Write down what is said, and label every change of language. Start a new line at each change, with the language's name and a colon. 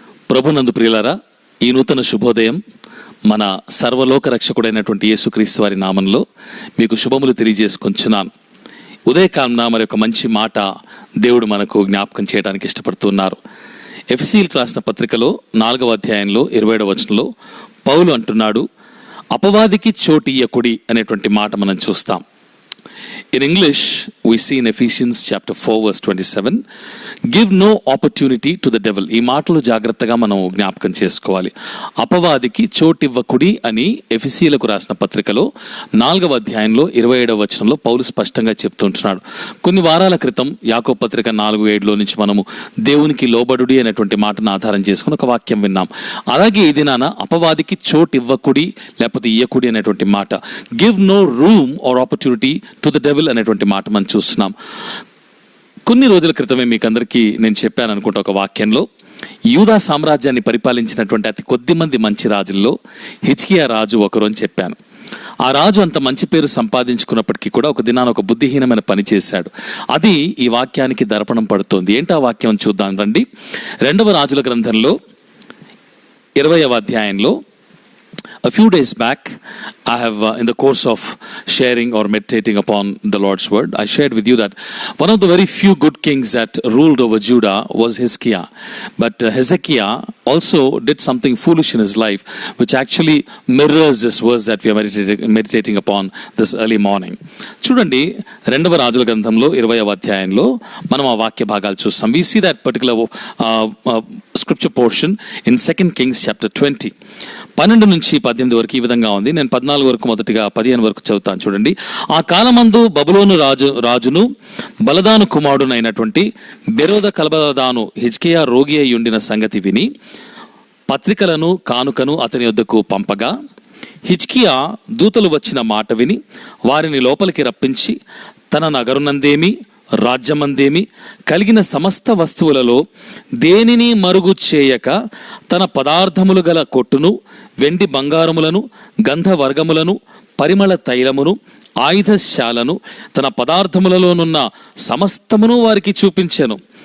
Telugu: ప్రభునందు ప్రియులారా, ఈ నూతన శుభోదయం మన సర్వలోక రక్షకుడైనటువంటి యేసుక్రీస్తు వారి నామంలో మీకు శుభములు తెలియజేసుకొంచున్నాను. ఉదయకాలన మరి ఒక మంచి మాట దేవుడు మనకు జ్ఞాపకం చేయడానికి ఇష్టపడుతున్నారు. ఎఫెసీయులకు రాసిన పత్రికలో 4వ అధ్యాయంలో 27వ వచనంలో పౌలు అంటున్నాడు, అపవాదికి చోటియ్యకుడి అనేటువంటి మాట మనం చూస్తాం.
English: In English, we see in Ephesians chapter 4 verse 27, give no opportunity to the devil.
Telugu: ఈ మాటలు జాగ్రత్తగా మనం జ్ఞాపకం చేసుకోవాలి. అపవాదికి చోటివ్వకుడి అని ఎఫెసీయులకు రాసిన పత్రికలో 4వ అధ్యాయంలో 27వ వచనంలో పౌలు స్పష్టంగా చెప్తుంటున్నాడు. కొన్ని వారాల క్రితం యాకోబు పత్రిక 4:7 నుంచి మనము దేవునికి లోబడుడి అనేటువంటి మాటను ఆధారం చేసుకుని ఒక వాక్యం విన్నాం. అలాగే ఈ దినాన అపవాదికి చోటివ్వకుడి లేకపోతే ఇయ్యకుడి అనేటువంటి మాట,
English: give no room or opportunity to the devil
Telugu: అనేటువంటి మాట మనం చూస్తున్నాం. కొన్ని రోజుల క్రితమే మీకు అందరికీ నేను చెప్పాను అనుకుంటా ఒక వాక్యంలో, యూదా సామ్రాజ్యాన్ని పరిపాలించినటువంటి అతి కొద్ది మంది మంచి రాజుల్లో హిజ్కియా రాజు ఒకరు అని చెప్పాను. ఆ రాజు అంత మంచి పేరు సంపాదించుకున్నప్పటికీ కూడా ఒక దినాన ఒక బుద్ధిహీనమైన పని చేశాడు. అది ఈ వాక్యానికి దర్పణం పడుతోంది. ఏంటి ఆ వాక్యం చూద్దాం రండి. 2వ రాజుల గ్రంథంలో 20వ అధ్యాయంలో
English: a few days back, I have in the course of sharing or meditating upon the Lord's word, I shared with you that one of the very few good kings that ruled over Judah was Hezekiah. But Hezekiah also did something foolish in his life, which actually mirrors this verse that we are meditating upon this early morning.
Telugu: చూడండి, 2వ రాజుల గ్రంథంలో 20వ అధ్యాయంలో మనం ఆ వాక్య భాగాలు చూస్తాం.
English: We see that particular scripture portion in 2 Kings chapter 20.
Telugu: 12 నుంచి 18 వరకు ఈ విధంగా ఉంది. నేను 14 వరకు మొదటిగా 15 వరకు చదువుతాను. చూడండి. ఆ కాలమందు బబులోను రాజును బలదాను కుమారుడునైనటువంటి బెరోద కలబలదాను హిజ్కియా రోగి అయి ఉండిన సంగతి విని పత్రికలను కానుకను అతని యొద్దకు పంపగా, హిజ్కియా దూతలు వచ్చిన మాట విని వారిని లోపలికి రప్పించి తన నగరునందేమి రాజ్యమందేమి కలిగిన సమస్త వస్తువులలో దేనిని మరుగు చేయక తన పదార్థములు గల కొట్టును, వెండి బంగారములను, గంధవర్గములను, పరిమళ తైలమును, ఆయుధశాలను, తన పదార్థములలోనున్న సమస్తమును వారికి చూపించెను.